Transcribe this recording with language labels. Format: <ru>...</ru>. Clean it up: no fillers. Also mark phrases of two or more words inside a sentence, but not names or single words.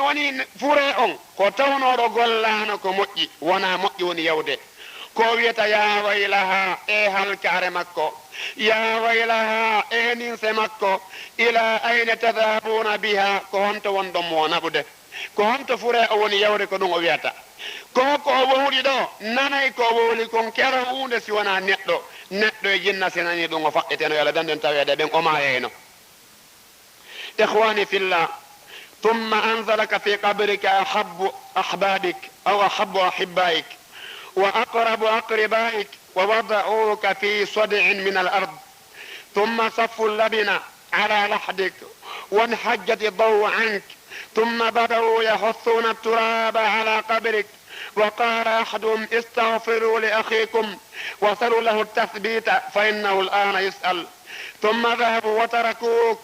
<ff>woni fure on ko tawnoɗo gollano ko moƴƴi wona moƴƴi woni yawde ko wiyata ya waylaha e halkare makko ya waylaha e ninse makko</ff> <ar>إلى أين تذهبون</ar> <ff>biha ko honto wonɗon mo naɓude ko honto fure o woni yawde ko ɗum o wiyata ko o wowli ɗo nanay ko wowli kon kero hunde si wona neɗɗo e jinna si nani ɗum o faɗɗiteno yo Allah danɗen tawede ɓen o mayeyno</ff> <ar>إخواني في الله ثم أنزلك في قبرك أحب أحبابك أو أحب أحبائك وأقرب أقربائك ووضعوك في صدع من الأرض ثم صفوا اللبن على لحدك وانحجت الضوء عنك ثم بدأوا يحثون التراب على قبرك وقال أحدهم استغفروا لأخيكم وصلوا له التثبيت فإنه الآن يسأل ثم ذهبوا وتركوك.</ar>